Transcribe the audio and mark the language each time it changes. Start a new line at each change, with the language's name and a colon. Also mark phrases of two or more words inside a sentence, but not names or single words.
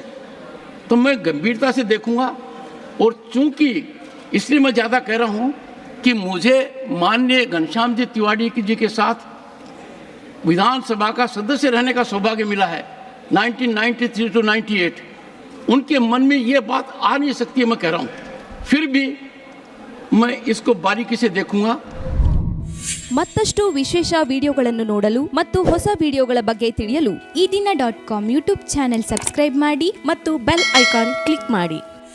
Hindi: तो मैं गंभीरता से देखूंगा। और चूंकि इसलिए मैं ज़्यादा कह रहा हूं कि मुझे माननीय घनश्याम जी तिवारी जी के साथ विधानसभा का सदस्य रहने का सौभाग्य मिला है 1993 to 98। उनके मन में ये बात आ नहीं सकती है, मैं कह रहा हूँ। फिर भी मैं इसको बारीकी से देखूंगा।
Kannada: ಮತ್ತಷ್ಟು ವಿಶೇಷ ವಿಡಿಯೋಗಳನ್ನು ನೋಡಲು ಮತ್ತು ಹೊಸ ವಿಡಿಯೋಗಳ ಬಗ್ಗೆ ತಿಳಿಯಲು ಈ ದಿನ .com ಯೂಟ್ಯೂಬ್
English: channel subscribe
Kannada: ಮಾಡಿ ಮತ್ತು
English: bell icon click
Kannada: ಮಾಡಿ.